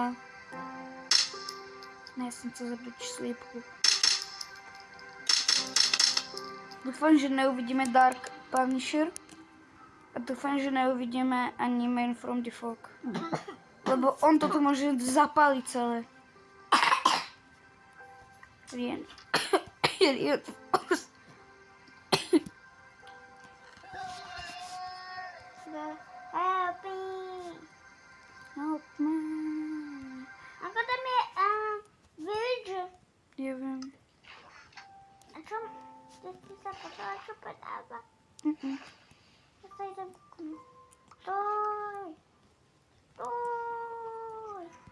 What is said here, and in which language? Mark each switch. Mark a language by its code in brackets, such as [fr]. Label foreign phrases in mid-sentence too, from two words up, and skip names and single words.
[sk] Ne, ja som chcel zabrať sliepku. Dúfam, že neuvidíme Dark Punisher. A dúfam, že neuvidíme ani Man from the Fog. Lebo on toto môže zapáliť celé. Rien. [en] Help me. Help me. [sk] Ako tam je villager? Ja viem. A čo? Ty sa počala, čo predáva? Ja sa idem kúknúť. Stoj! Stoj!